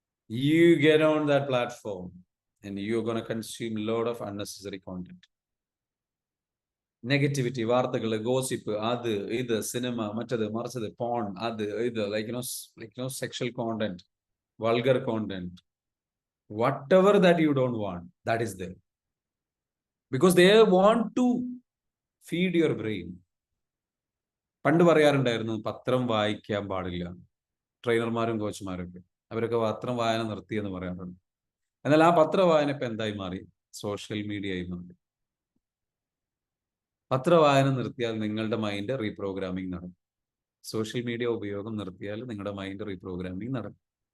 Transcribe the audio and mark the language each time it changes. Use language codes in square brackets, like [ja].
[en] You get on that platform and you're going to consume a lot of unnecessary content. [ml] Negativity, വാർത്തകൾ, gossip, അത് ഇത്, cinema, മറ്റത് മറിച്ചത്, porn, അത് ഇത്, like sexual content, vulgar content, [en] whatever that you don't want, that is there. Because they want to feed your brain. [ml] പണ്ട് പറയാറുണ്ടായിരുന്നു പത്രം വായിക്കാൻ പാടില്ല, ട്രെയിനർമാരും കോച്ചുമാരൊക്കെ. അവരൊക്കെ പത്രം വായന നിർത്തിയെന്ന് പറയാറുണ്ട്. എന്നാൽ ആ പത്ര വായന ഇപ്പൊ എന്തായി മാറി? സോഷ്യൽ മീഡിയ ആയി മാറി. പത്രവായന നിർത്തിയാൽ നിങ്ങളുടെ മൈൻഡ് റീപ്രോഗ്രാമിംഗ് നടക്കും. സോഷ്യൽ മീഡിയ ഉപയോഗം നിർത്തിയാൽ നിങ്ങളുടെ മൈൻഡ് റീപ്രോഗ്രാമിംഗ് നടക്കും.